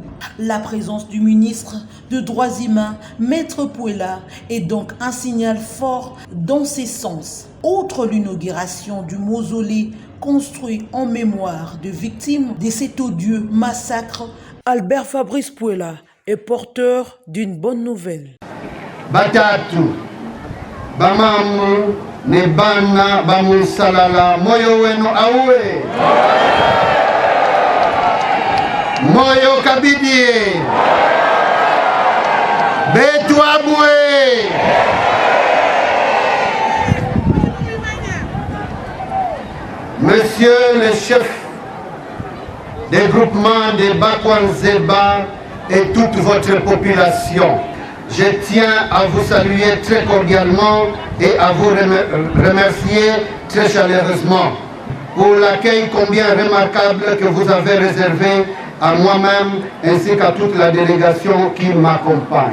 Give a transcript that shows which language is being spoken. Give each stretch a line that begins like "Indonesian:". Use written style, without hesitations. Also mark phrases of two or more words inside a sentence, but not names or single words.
French: La présence du ministre des Droits humains, Maître Puela, est donc un signal fort dans ces sens. Outre l'inauguration du mausolée construit en mémoire de victimes de cet odieux massacre, Albert Fabrice Puela est porteur d'une bonne nouvelle.
Luba-Lulua: Batatu, bamamu, nebana, bamu salala, moyo wenu awe. Moyo kabidie. Betu abwe.
French: Monsieur le chef des groupements de Bakwan Zeba et toute votre population, je tiens à vous saluer très cordialement et à vous remercier très chaleureusement pour l'accueil combien remarquable que vous avez réservé à moi-même ainsi qu'à toute la délégation qui m'accompagne.